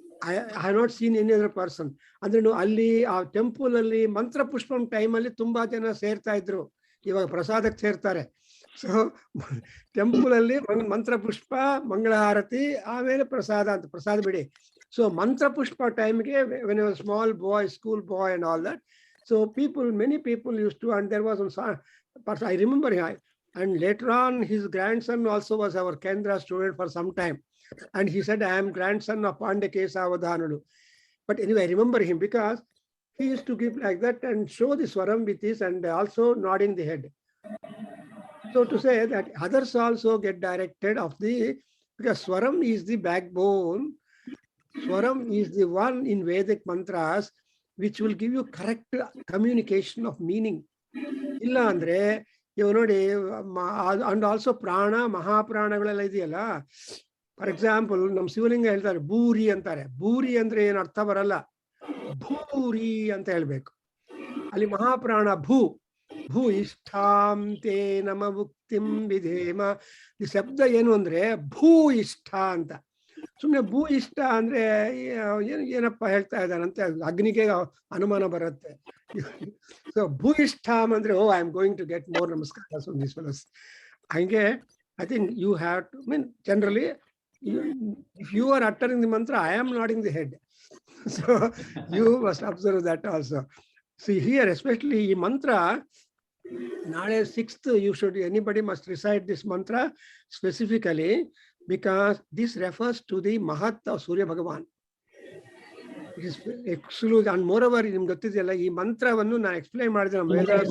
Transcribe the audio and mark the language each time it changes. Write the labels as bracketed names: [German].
[English] I have not seen any other person. [Kannada] ಅಂದ್ರೆ ಅಲ್ಲಿ ಆ ಟೆಂಪಲ್ ಅಲ್ಲಿ ಮಂತ್ರ ಪುಷ್ಪಂ ಟೈಮ್ ಅಲ್ಲಿ ತುಂಬಾ ಜನ ಸೇರ್ತಾ ಇದ್ರು. ಇವಾಗ ಪ್ರಸಾದಕ್ಕೆ ಸೇರ್ತಾರೆ. ಸೊ ಟೆಂಪಲ್ ಅಲ್ಲಿ ಮಂತ್ರ ಪುಷ್ಪ, ಮಂಗಳಾರತಿ, ಆಮೇಲೆ ಪ್ರಸಾದ ಅಂತ. ಪ್ರಸಾದ ಬಿಡಿ. [English] so [Kannada] ಮಂತ್ರ ಪುಷ್ಪ ಟೈಮ್ಗೆ [English] when I was small boy, school boy and all that, so many people used to, and there was one person I remember him, and later on his grandson also was our Kendra student for some time, and he said, I am grandson of Pandake Savadhanulu. But anyway, I remember him because he used to give like that and show the swaram with this and also nodding the head. So to say that others also get directed of the, because Swaram is the backbone, Swaram is the one in Vedic mantras which will give you correct communication of meaning. [Kannada] Illa andre, [English] you know, and also [Kannada] prana, mahapranagalella ideyalla. [English] For example, [Kannada] nam Sivalinga ಹೇಳ್ತಾರೆ ಭೂರಿ ಅಂತಾರೆ. ಭೂರಿ ಅಂದ್ರೆ ಏನು ಅರ್ಥ ಬರಲ್ಲ, ಭೂರಿ ಅಂತ ಹೇಳ್ಬೇಕು. ಅಲ್ಲಿ ಮಹಾಪ್ರಾಣ ಭೂ, [Sanskrit] ಭೂ ಇಷ್ಟಾಂ ತೇ ನಮ ಮುಕ್ತಿಂ ವಿಧೇಮ. [Kannada] ಈ ಶಬ್ದ ಏನು ಅಂದ್ರೆ ಭೂ ಇಷ್ಟ ಅಂತ. ಸುಮ್ಮನೆ ಭೂ ಇಷ್ಟ ಅಂದ್ರೆ ಏನಪ್ಪ ಹೇಳ್ತಾ ಇದ್ದಾನಂತೆ ಅಗ್ನಿಗೆ ಅನುಮಾನ ಬರುತ್ತೆ. ಸೊ ಭೂ ಇಷ್ಟಾಂ ಅಂದ್ರೆ [English] Oh I am going to get more ನಮಸ್ಕಾರ from this fellows. [Kannada] ಹಂಗೆ [English] I think you have to mean generally if you are uttering the mantra, I am nodding the head. So you must observe that also. See here, especially ಈ mantra, [Kannada] ನಾಳೆ [English] 6th, you should, anybody must recite this mantra specifically, because this refers to the Mahat of Surya Bhagavan. It is exclusive, and moreover, [Kannada] ನಿಮ್ಗೆ ಗೊತ್ತಿದೆಯಲ್ಲ ಈ ಮಂತ್ರವನ್ನು ನಾನು explain ಮಾಡಿದೆ ನಮ್ಮ ವೇದ.